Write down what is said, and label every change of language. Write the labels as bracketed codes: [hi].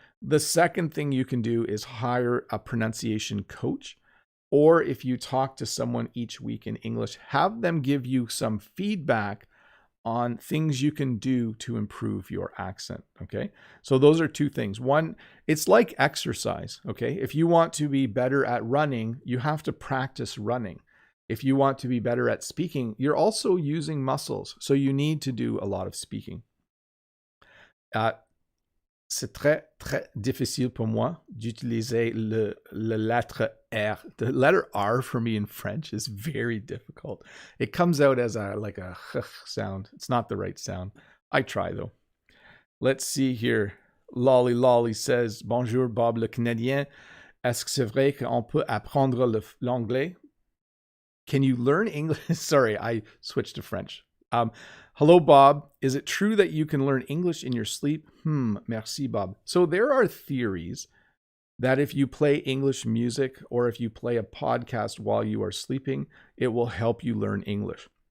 [en] The second thing you can do is hire a pronunciation coach, or if you talk to someone each week in English, have them give you some feedback on things you can do to improve your accent. Okay. So those are two things. One, it's like exercise. Okay. If you want to be better at running, you have to practice running. If you want to be better at speaking, you're also using muscles. So you need to do a lot of speaking. [fr] C'est très, très difficile pour moi d'utiliser le lettre R. [en] The letter R for me in French is very difficult. It comes out as like a sound. It's not the right sound. I try though. Let's see here. Lolly Lolly says, [fr] bonjour Bob le Canadien. Est-ce que c'est vrai qu'on peut apprendre l'anglais? [en] Can you learn English? Sorry, I switched to French. Hello, Bob. Is it true that you can learn English in your sleep? [fr] Merci, Bob. [en] So there are theories that if you play English music or if you play a podcast while you are sleeping, it will help you learn English.